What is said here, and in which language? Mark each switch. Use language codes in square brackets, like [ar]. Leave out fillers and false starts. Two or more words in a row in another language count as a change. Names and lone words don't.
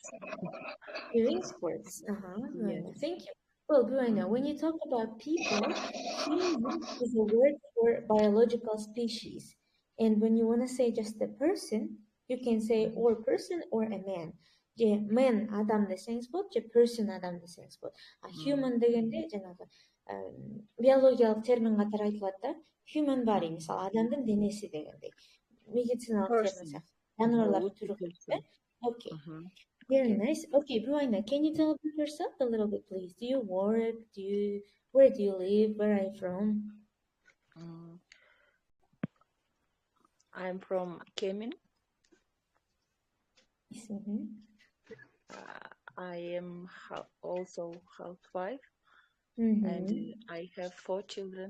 [en] Doing sports. Yes. Thank you. Well, Bubayna, when you talk about people, human is a word for biological species. And when you want to say just a person, you can say or person or a man. [ky] Man адам десеңиз болот, же person адам десеңиз болот. А human дегенде жанагы биологиялык термин катары айтылат да. [en] Human body, [ky] мисалы, адамдын денеси дегендей. Медициналык термин. Жаныбарлардын түрү. [en] Okay. Very nice. Okay, Bubayna, can you tell about yourself a little bit, please? Do you work? Where do you live? Where are you from? I'm from Kemin. I am also housewife, and I have 4 children.